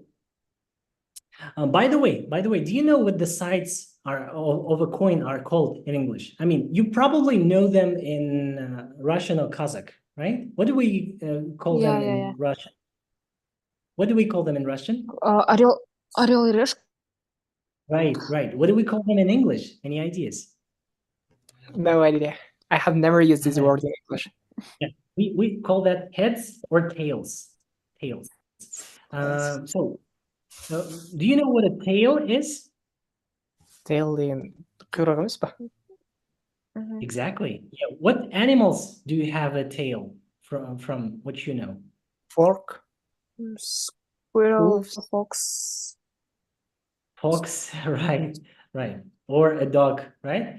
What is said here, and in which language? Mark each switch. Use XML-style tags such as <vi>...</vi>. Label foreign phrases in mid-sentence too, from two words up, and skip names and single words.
<en>By the way, do you know what the sides are of a coin are called in English? I mean, you probably know them in Russian or Kazakh, right? What do we call them in Russian? What do we call them in Russian?</en> <ru>Орел и решка.</ru> <en>Right. What do we call them in English? Any ideas? No idea. I have never used this word in English. Yeah, we call that heads or tails. Tails. So do you know what a tail is?</en> <kk>Tail in құйрық емес па?</kk> <en>Exactly. Yeah. What animals do you have a tail from what you know? Fork. Squirrel, Wolves. fox. Fox, right, right. Or a dog, right?</en>